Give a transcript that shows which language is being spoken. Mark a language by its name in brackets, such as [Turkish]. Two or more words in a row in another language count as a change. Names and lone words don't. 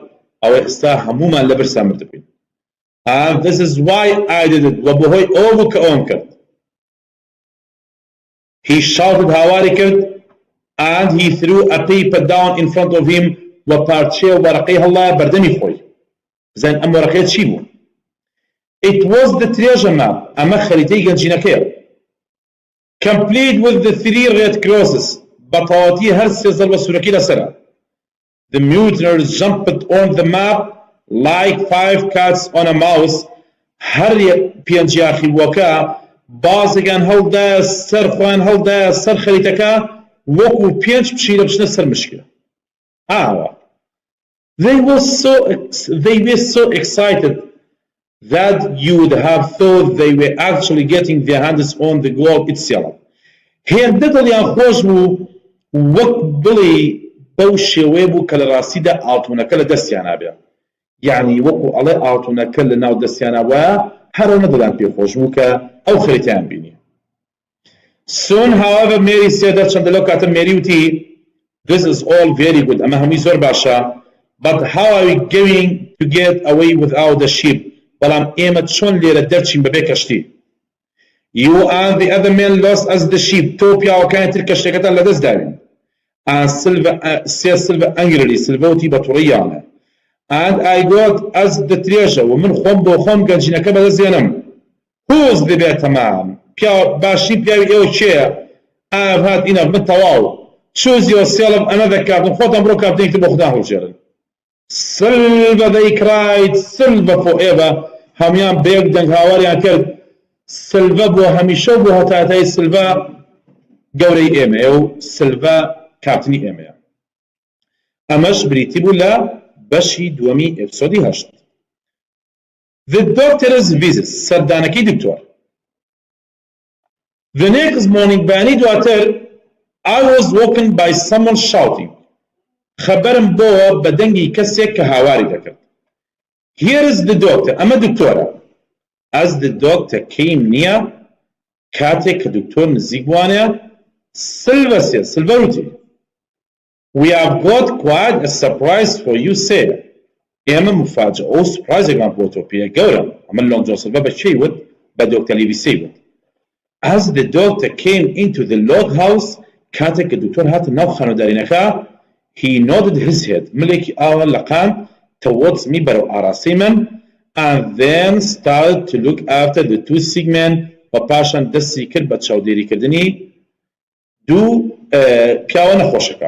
[Central Kurdish] ئەوە ئێستا هەموومان لە برسا مردبووین. [English] And this is why I did it. [Central Kurdish] و بەهۆی ئەوە بوو کە ئەوم کرد. [English] He shouted, [Central Kurdish] هاواری کرد, [English] and he threw a paper down in front of him [Central Kurdish] و پارچێ و وەرەقەی هەڵایە بەردەمی خۆی. زەن ئەم وەرەقەیە چی بوو؟ [English] It was the treasure map. [Central Kurdish] ئەمە خەریتەی گەنجینەکەیە. [English] Complete with the 3 red crosses. [Central Kurdish] بەتەواوەتی هەر 3 زەربە سوورەکەی لەسەرە. [English] The mutineers jumped on the map like 5 cats on a mouse. [Central Kurdish] هەر پێنجیاخی بووەکە بازێکیان هەڵدایە سەر خۆیان هەڵدایە سەر خەریتەکە وەکو 5 پشیلە بچنە سەر مشکە. ئاوا. [English] They were so excited that you would have thought they were actually getting their hands on the gold itself. [Central Kurdish] هێندە دڵیان خۆش بوو وەک بڵی بەو شێوەیە بوو کە لە ڕاستیدا ئاڵتونەکە لە دەستیانە بێ، یعنی وەکو ئەڵێ ئاڵتونەکە لە ناو دەستیانە وایە هەرەو نەدەدان پێخۆش بوو کە ئەو خەریتیان بینی. [English] Soon, however, Mary said that [Central Kurdish] چەندە لەو کاتە مێری وتی [English] this is all very good [Central Kurdish] ئەمە هەمووی زۆر باشە [English] but how are we going to get away without the sheep [Central Kurdish] بەڵام ئێمە چۆن لێرە دەرچین بەبێ کەشتی. [English] You and the other men lost as the sheep [Central Kurdish] تۆ پیاوەکانی تر کەشتەکەتان لەدەست داوین. [English] And Silver angrily [Central Kurdish] Silver وتی بە تووڕەیانە [English] and I got as the treasure [Central Kurdish] ومن خۆم بۆ خۆم گەنجینەکە بەدەستێنم. [English] Who's the better man [Central Kurdish] باشی پیاوی ئێوە کێیە؟ [English] I've had enough [Central Kurdish] من تەواو. [English] Choose yourself another captain [Central Kurdish] خۆتان بڕۆ کاپتێنێکی بۆ خوددا هەڵبژێرن. [English] Silver they cried Silver forever [Central Kurdish] هەمویان بەیەک دەنگ هاواریان کرد Silver بۆ هەمیشە بۆ هەتاتای Silver گەورەی ئێمەیە و Silver کاپتنی ئێمەیە. ئەمەش بریتی بوو لە بەشی دووەمی ئێپیسۆدی 8. [English] The doctor's visit [Central Kurdish] سەردانەکەی دکتۆر. [English] The next morning [Central Kurdish] بەیانی دواتر [English] I was woken by someone shouting. [Central Kurdish] خەبەرم بۆوە بە دەنگی کەسێک کە هاواری دەکرد. [English] Here is the doctor. [Central Kurdish] ئەمە دکتۆرە. [English] As the doctor came near [Central Kurdish] کاتێک کە دکتۆر نزیک بوانێ Silver وتی [English] We have got quite a surprise for you sir. [Central Kurdish] ئێمە مفاجئە و سوپرایزێکمان بۆ تۆ پێ گەورە. ئەمە لۆنگ جۆ سیلڤە بە چی وت؟ بە دۆکتەر لیڤیسی وت. [English] As the doctor came into the log house [Central Kurdish] کاتێک کە دکتۆر هاتە ناو خانۆدارینەکە [English] he nodded his head [Central Kurdish] ملێکی ئاوە لەقاند [English] towards me [Central Kurdish] بەرەو ئاراستەی من [English] and then started to look after the two sick men [Central Kurdish] و پاشان دەستی کرد بە چاودێریکردنی دوو پیاوە نەخۆشەکە.